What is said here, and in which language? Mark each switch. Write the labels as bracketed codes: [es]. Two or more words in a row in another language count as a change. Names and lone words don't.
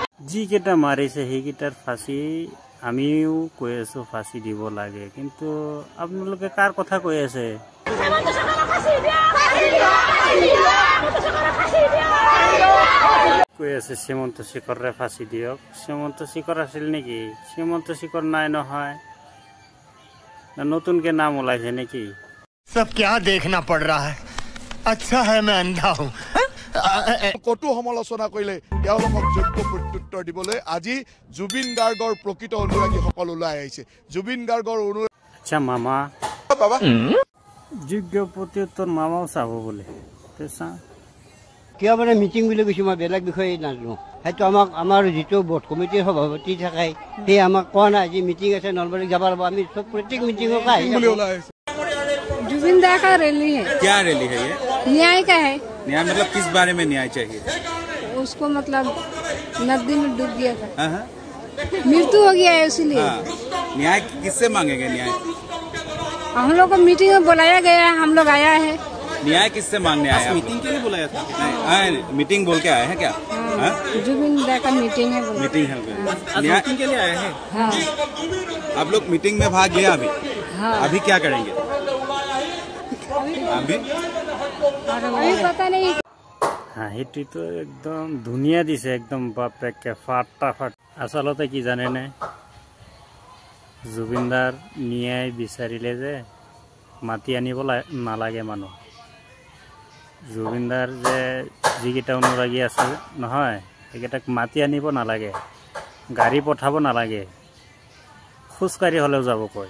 [as] যিকেইটা মাৰিছে সেইকেইটাৰ ফাঁচি আমিও কৈ আছো ফাঁচি দিব লাগে, কিন্তু আপোনালোকে কাৰ কথা কৈ আছে? কৈ আছে শ্ৰীমন্ত শেখৰৰে ফাঁচি দিয়ক। শ্ৰীমন্ত শেখৰ আছিল নেকি? শ্ৰীমন্ত শেখৰ নাই নহয়, নতুনকে নাম ওলাইছে নেকি? [hi] सब क्या देखना पड़ रहा है? अच्छा है मैं अंधा हूँ। [as] কটু সমালোচনা কৰিলে তেওঁলোকক যোগ্য প্ৰত্যুত্তৰ দিবলৈ আজি জুবিন গাৰ্গৰ প্ৰকৃত অনুৰাগীসকল ওলাই আহিছে। জুবিন গাৰ্গৰ আচ্ছা মামা বাবা যোগ্য প্ৰত্যুত্তৰ মামাও চাব বোলে। কিয় মানে মিটিং বুলি কৈছোঁ, মই বেলেগ বিষয়ে নাজানো। সেইটো আমাৰ যিটো বোৰ্ড কমিটিৰ সভাপতি থাকে সেই আমাক কোৱা নাই যে মিটিং আছে নলবাৰীত যাব লাগিব। আমি চব প্ৰত্যেক মিটিঙত [hi] जुबिन दा का रैली है। क्या रैली है ये? न्याय का है। न्याय मतलब किस बारे में न्याय चाहिए? उसको मतलब नदी में डूब गया था, मृत्यु हो गया है, इसलिए न्याय किससे मांगेंगे? न्याय हम लोग को मीटिंग में बुलाया गया है, हम लोग आया है। न्याय किससे मांगने आए? मीटिंग के लिए बुलाया था? मीटिंग बोल के आए हैं क्या? जुबिन दा का मीटिंग है। मीटिंग है, न्याय के लिए आए हैं। हाँ। आप लोग मीटिंग में भाग लिया अभी? हाँ। अभी क्या करेंगे? अभी पता नहीं। [as] হাঁহিটো একদম ধুনীয়া দিছে, একদম বাপেকে ফাটাফাট। আচলতে কি জানেনে, জুবিনদাৰ ন্যায় বিচাৰিলে যে মাতি আনিব নালাগে মানুহ। জুবিনদাৰ যে যিকেইটা অনুৰাগী আছে নহয়, সেইকেইটাক মাতি আনিব নালাগে, গাড়ী পঠাব নালাগে, খোজকাঢ়ি হ'লেও যাব কয়।